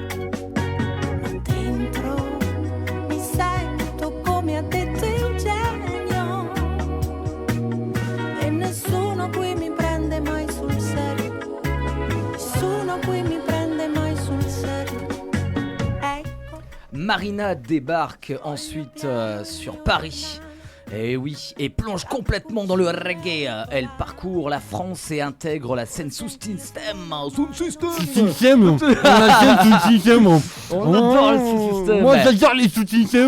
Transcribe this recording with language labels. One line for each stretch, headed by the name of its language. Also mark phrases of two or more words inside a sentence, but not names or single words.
Italian: Ma dentro mi sento come ha detto il genio e nessuno qui mi prende mai sul serio, nessuno qui mi prende mai sul serio. Ecco.
French: Marina débarque ensuite sur Paris. Et oui, et plonge complètement dans le reggae. Elle parcourt la France et intègre la scène sous système. On adore le sous-système. Moi j'adore les sous-systèmes.